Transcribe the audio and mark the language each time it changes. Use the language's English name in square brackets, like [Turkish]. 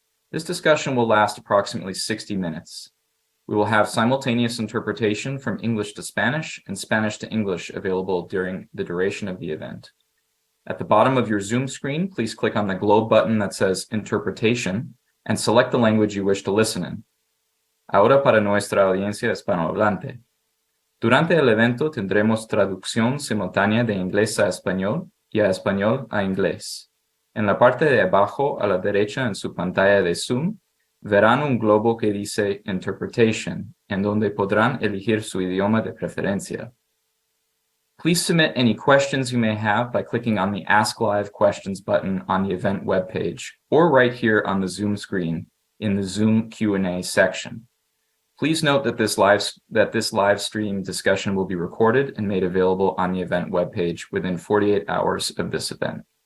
[English] This discussion will last approximately 60 minutes. We will have simultaneous interpretation from English to Spanish and Spanish to English available during the duration of the event. At the bottom of your Zoom screen, please click on the globe button that says Interpretation and select the language you wish to listen in. [Spanish] Ahora para nuestra audiencia hispanohablante. Durante el evento tendremos traducción simultánea de inglés a español y a español a inglés. En la parte de abajo a la derecha en su pantalla de Zoom, verán un globo que dice Interpretation, en donde podrán elegir su idioma de preferencia. [English] Please submit any questions you may have by clicking on the Ask Live Questions button on the event webpage, or right here on the Zoom screen in the Zoom Q&A section. Please note that this live stream discussion will be recorded and made available on the event webpage within 48 hours of this event.